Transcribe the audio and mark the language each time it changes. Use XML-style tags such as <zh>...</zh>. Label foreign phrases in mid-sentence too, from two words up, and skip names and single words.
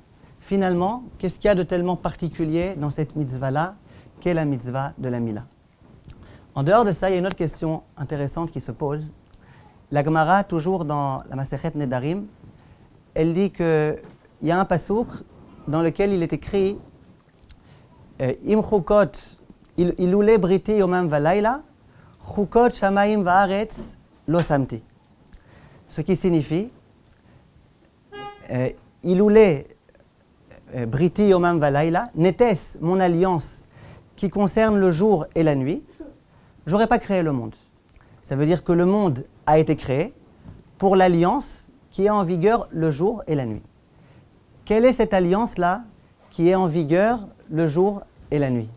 <fr>Finalement, qu'est-ce qu'il y a de tellement particulier dans cette mitzvah-là qu'est la mitzvah de la Mila? En dehors de ça, il y a une autre question intéressante qui se pose. La Gemara, toujours dans la Masechet Nedarim, elle dit qu'il y a un pasouk dans lequel il est écrit</fr> <he>אם חקות אלולי בריתי יומם ולילה חקות שמים וארץ לא שמתי.</he> <fr>Ce qui signifie</fr> <he>אלולי בריתי יומם ולילה,</he> <fr>n'était-ce mon alliance qui concerne le jour et la nuit, j'aurais pas créé le monde. Ça veut dire que le monde a été créé pour l'alliance qui est en vigueur le jour et la nuit. Quelle est cette alliance-là qui est en vigueur le jour et la nuit?</fr>